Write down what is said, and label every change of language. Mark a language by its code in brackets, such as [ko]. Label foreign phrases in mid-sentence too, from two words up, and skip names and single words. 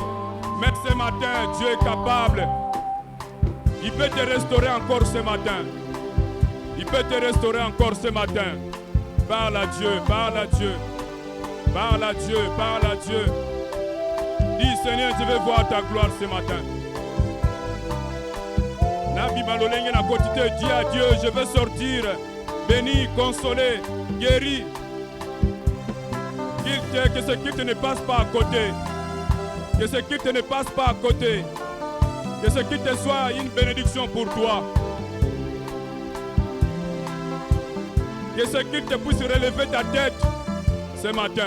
[fr] Mais ce matin, Dieu est capable. Il peut te restaurer encore ce matin. Il peut te restaurer encore ce matin. Parle à Dieu, parle à Dieu. Parle à Dieu, parle à Dieu. Dis Seigneur, je veux voir ta gloire ce matin. [ln] Nabi Malolenge na [fr] quotidien, dis à Dieu, je veux sortir béni, consolé, guéri. Que ce culte ne passe pas à côté. Que ce culte ne passe pas à côté. Que ce culte soit une bénédiction pour toi. Que ce culte puisse relever ta tête ce matin.